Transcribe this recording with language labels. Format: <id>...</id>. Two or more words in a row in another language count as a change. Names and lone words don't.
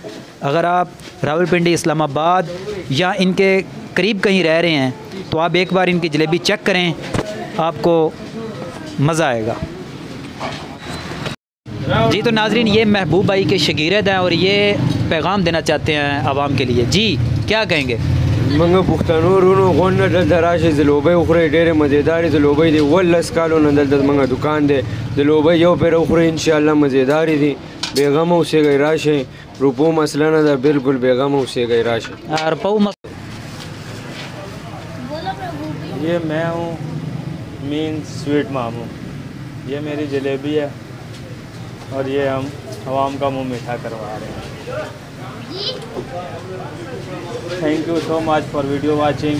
<ur>اگر آپ راولپنڈی، اسلام آباد یا ان کے قریب کہیں رہ رہے ہیں تو آپ ایک بار ان کی جلیبی چیک کریں، آپ کو مزہ آئے گا. جی، تو ناظرین، یہ محبوب بھائی کے شاگرد ہیں اور یہ پیغام دینا چاہتے ہیں عوام کے لیے. جی، کیا کہیں گے?</ur> <ps>منګه پښتنو رونو غونډه دلته راشي د لوبۍ وخورئ ډېرې مزېدارې د لوبۍ دي 18 کالو نه دلته زموږ دکان دی د لوبۍ یو پېره وخورئ انشاءالله مزېدارې دي بېغمه اوسېږئ راشئ روپو مسله نه ده بالکل بېغمه اوسېږئ راشئ</ps> <ur>یہ میں ہوں مین سویٹ ماموں، یہ میری جلیبی ہے اور یہ ہم عوام کا منہ میٹھا کروا رہے ہیں.</ur> <en>Thank you so much for video watching.</en>